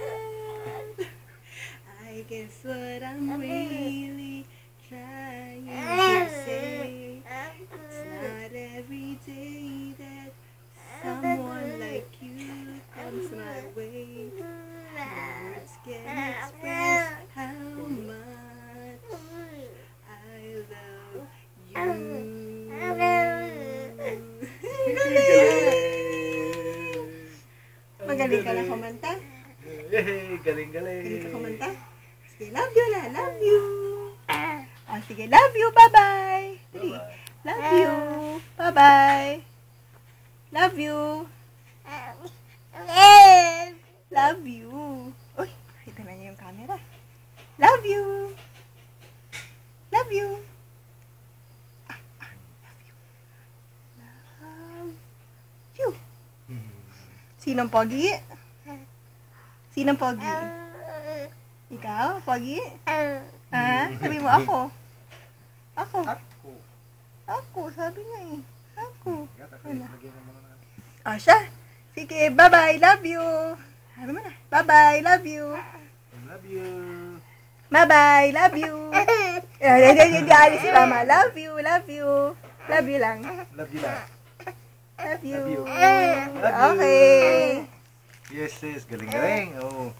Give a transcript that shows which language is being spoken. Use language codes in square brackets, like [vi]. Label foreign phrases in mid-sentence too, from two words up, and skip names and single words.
[en] I guess what I'm really trying to say, it's not every day that someone like you comes my way. Words can express how much I love you. [tl] Magaling ka na kumanta? Yay! Galing. Galing ka kumanta? Sige, [en] love you na. Love you. Sige, love you. Bye-bye. Love you. Bye-bye. Love you. Love you. [tl] Uy, kita na niya yung camera. [en] Love you. Love you. Love you. Love you. [tl] Sinong pogi? Sinong pogi? Ikaw, pogi? Ha? Sabi mo ako. Ako. Ako, sabi niya eh. Ako. O siya. Sige, [en] bye-bye, love you. [tl] Sabi mo na. [en] Bye-bye, love you. Love you. Bye-bye, love you. [tl] Hindi alis si mama. [en] Love you, love you. Love you lang. Love you lang. Love you. Love you. Love you. Okay. Yes, [tl] sis. Galing-galing. Oh.